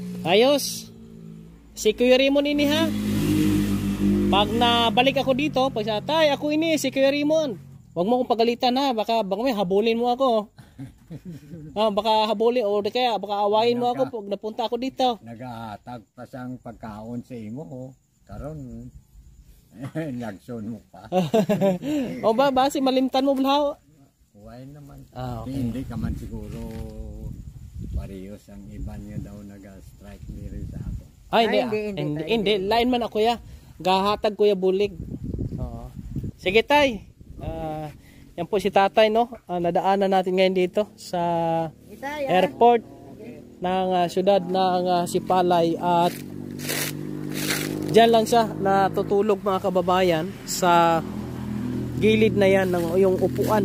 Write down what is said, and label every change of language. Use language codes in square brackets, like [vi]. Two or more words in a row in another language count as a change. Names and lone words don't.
[hil] Ayos. Si Kuya Raymond ini ha. Pag nabalik ako dito, pag sa tay, ako ini si Kuya Raymond. [tl] Huwag mo akong pagalitan ha, baka may habulin mo ako. Baka habulin o kaya baka awayin mo ako pag napunta ako dito. [hil] Nagahatag pa sang pagkaon sa imo oh. Karon lagson mo pa. O ba si malimtan mo bulhaw? [tl] Huwag naman. Okay. [hil] Hindi ka man siguro parehas ang iba niya daw nag-strike diri sa ako. Hindi. Lain man ako ya. Gahatag ko ya bulig. [tl] Oo. Sige tay. Yan po si tatay no. Nadaanan natin ngayon dito sa airport ng syudad ng Sipalay at diyan lang siya natutulog mga kababayan sa gilid na yan ng yung upuan.